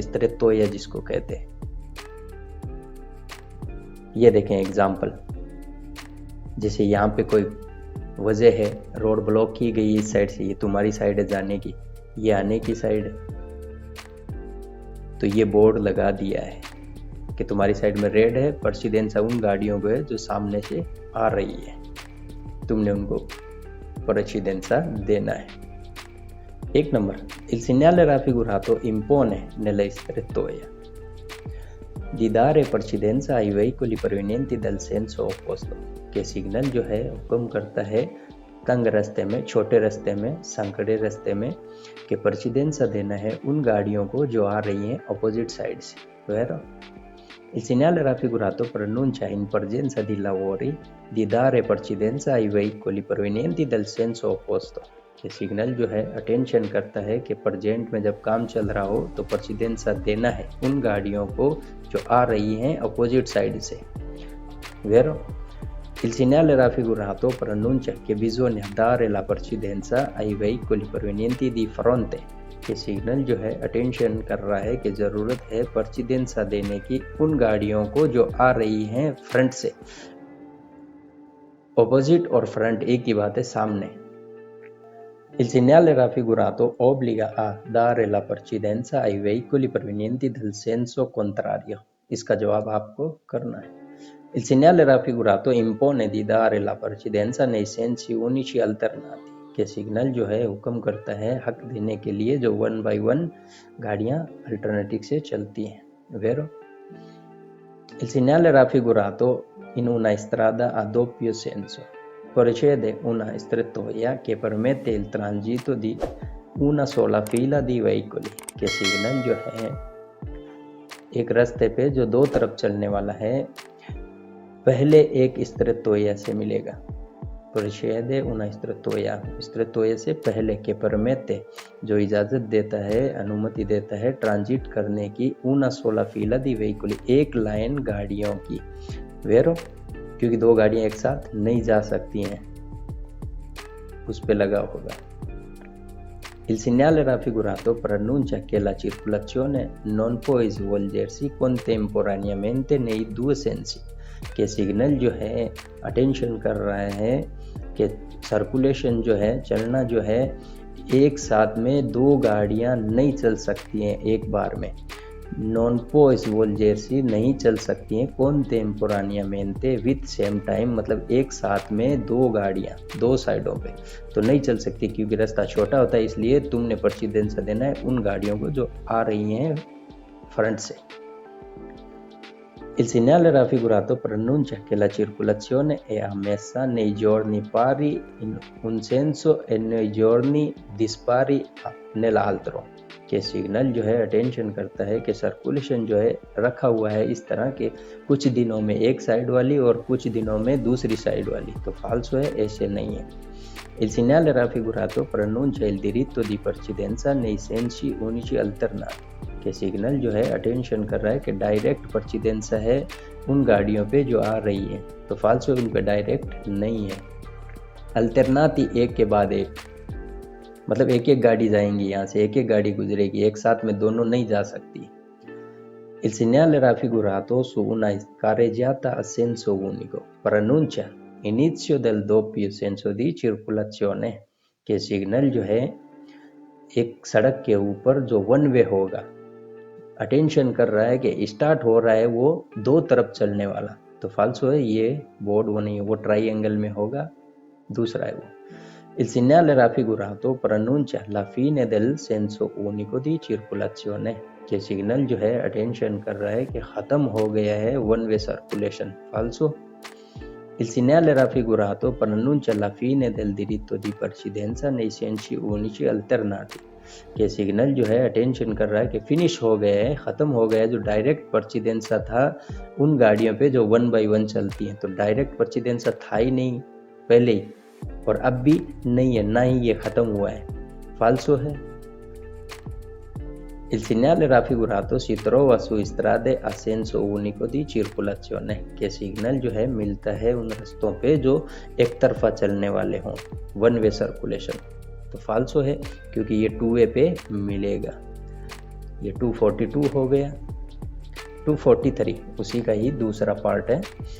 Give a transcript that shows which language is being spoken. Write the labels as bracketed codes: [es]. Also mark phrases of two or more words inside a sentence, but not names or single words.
[hi] इस तरह तोया जिसको कहते हैं। ये देखें एग्जांपल, जैसे यहाँ पे कोई वजह है, [en] road block [hi] की गई इस साइड से, ये तुम्हारी साइड है जाने की, ये आने की साइड है, तो ये बोर्ड लगा दिया है कि तुम्हारी साइड में रेड है, प्रेसिडेंसा उन गाड़ियों को है जो सामने से आ रही है, तुमने उनको प्रेसिडेंसा देना है। एक नंबर, [it] il segnale raffigurato impone nella strettoia di dare precedenza ai veicoli provenienti dal senso opposto। [hi] के सिग्नल जो है हुक्म करता है तंग रास्ते में, छोटे रास्ते में, संकड़े रास्ते में कि प्रेसिडेंसा देना है उन गाड़ियों को जो आ रही हैं [en] opposite side [hi] से। Vero? [it] Il segnale raffigurato preannuncia in presenza di lavori di dare precedenza ai veicoli provenienti dal senso opposto। [hi] ये सिग्नल जो है अटेंशन करता है कि प्रेजेंट में जब काम चल रहा हो तो प्रेसिडेंसा देना है उन गाड़ियों को जो आ रही हैं [en] opposite side [hi] से। Vero? [it] Il segnale raffigurato preannuncia che bisogna dare la precedenza ai veicoli provenienti di fronte। [hi] ये सिग्नल जो है अटेंशन कर रहा है कि ज़रूरत है प्रेसिडेंसा देने की उन गाड़ियों को जो आ रही हैं फ्रंट से। ऑपोजिट और फ्रंट एक ही बात है, सामने। [it] Il segnale raffigurato obbliga a dare la precedenza ai veicoli provenienti dal senso contrario। [hi] इसका जवाब आपको करना है। [it] Il segnale raffigurato impone di dare la precedenza nei sensi unici alternati। [hi] के सिग्नल जो है हुक्म करता है हक देने के लिए जो [en] one by one [hi] गाड़ियां अल्टरनेटिव से चलती हैं। Vero? [it] Il segnale raffigurato in una strada a doppio senso precede una strettoia che permette il transito di una sola fila di veicoli। [hi] के सिग्नल जो है एक रास्ते पे जो दो तरफ चलने वाला है, पहले एक स्त्रेत्तोया से मिलेगा। [it] precede una strettoia [hi] से पहले के परमेते जो इजाज़त देता है, अनुमति देता है ट्रांजिट करने की [it] una sola fila di veicoli, [hi] एक लाइन गाड़ियों की। Vero? क्योंकि दो गाड़ियां एक साथ नहीं जा सकती हैं, उस पे लगा होगा। [it] Il segnale raffigurato preannuncia che la circolazione non può svolgersi contemporaneamente nei due sensi। [hi] के सिग्नल जो है अटेंशन कर रहा है कि सर्कुलेशन जो है, चलना जो है, एक साथ में दो गाड़ियां नहीं चल सकती हैं एक बार में। [it] non può svolgersi [hi] नहीं चल सकती हैं contemporaneamente [en] with same time, [hi] मतलब एक साथ में दो गाड़ियां दो साइडों पे तो नहीं चल सकती, क्योंकि रास्ता छोटा होता है। इसलिए तुमने प्रेसिडेंसा देना है उन गाड़ियों को जो आ रही हैं फ्रंट से। [it] Il segnale raffigurato preannuncia che la circolazione è ammessa nei giorni pari in un senso e nei giorni dispari nell'altro। [hi] के सिग्नल जो है अटेंशन करता है कि सर्कुलेशन जो है रखा हुआ है इस तरह के कुछ दिनों में एक साइड वाली और कुछ दिनों में दूसरी साइड वाली, तो फाल्सो है, ऐसे नहीं है। [it] Il segnale raffigurato preannuncia il diritto di precedenza nei sensi unici alternati। [hi] के सिग्नल जो है अटेंशन कर रहा है कि डायरेक्ट प्रेसिडेंसा है उन गाड़ियों पे जो आ रही है, तो फाल्सो उन पे डायरेक्ट नहीं है। अल्टरनाती एक के बाद एक, मतलब एक एक गाड़ी जाएंगी, यहाँ से एक एक गाड़ी गुजरेगी, एक साथ में दोनों नहीं जा सकती। [it] Il segnale raffigurato su una carreggiata a senso unico preannuncia inizio del doppio senso di circolazione। [hi] के सिग्नल जो है एक सड़क के ऊपर जो [en] one way [hi] होगा, अटेंशन कर रहा है कि स्टार्ट हो रहा है वो दो तरफ चलने वाला, तो फाल्सो है, ये बोर्ड वो नहीं है, वो ट्राइएंगल में होगा, दूसरा है वो। [it] Il segnale raffigurato preannuncia la fine del senso unico di circolazione। [hi] के सिग्नल जो है अटेंशन कर रहा है कि ख़त्म हो गया है [en] one way circulation, [hi] फाल्सो। [it] Il segnale raffigurato pronuncia la fine del diritto di precedenza nei sensi unici alternati। [hi] ये सिग्नल जो है अटेंशन कर रहा है कि फिनिश हो गया है, ख़त्म हो गया है जो डायरेक्ट परचिदेंसा था उन गाड़ियों पे जो 1 बाई 1 चलती हैं। तो डायरेक्ट परचिदेंसा था ही नहीं पहले ही, और अब भी नहीं है, ना ही ये ख़त्म हुआ है, फाल्सो है। [it] Il segnale raffigurato si trova su strade a senso unico di circolazione। [hi] के सिग्नल जो है मिलता है उन रास्तों पे जो एक तरफा चलने वाले हों, [en] one way circulation. [hi] तो फाल्सो है क्योंकि ये 2 वे पे मिलेगा। ये 242 हो गया। 243 उसी का ही दूसरा पार्ट है।